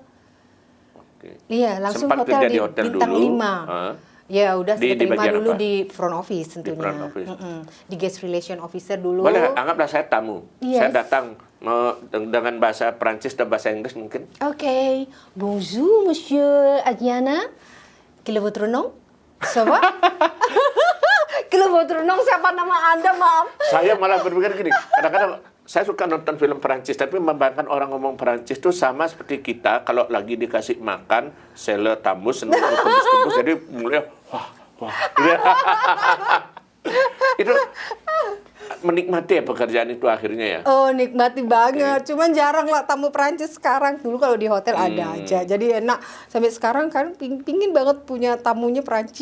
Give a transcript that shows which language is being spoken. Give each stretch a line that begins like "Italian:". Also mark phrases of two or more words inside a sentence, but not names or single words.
Indonesian: Iya, langsung sempat hotel di hotel bintang dulu, 5. Ya udah saya terima dulu apa? di
English: front office
Indonesian: tentunya. Di
English: front office.
Indonesian: Di
English: guest relation officer
Indonesian: dulu. Boleh, anggaplah saya tamu. Yes. Saya datang dengan bahasa Prancis dan bahasa Inggris mungkin. Oke.
French: Bonjour, Monsieur Adriana. Quel est votre nom? Ça va? Quel est votre nom?
Indonesian: Siapa nama Anda, maaf? Saya malah berpikir gini, kadang-kadang saya suka nonton film Perancis, tapi membayangkan orang ngomong Perancis itu sama seperti kita kalau lagi dikasih makan, sele tambus, seneng kebus-kebus, jadi mulai wah. Itu menikmati ya pekerjaan itu akhirnya ya? Oh, nikmati banget. Cuman jarang lah tamu Perancis sekarang. Dulu kalau di hotel ada aja. Jadi enak. Sampai sekarang kan pingin banget punya tamunya Perancis.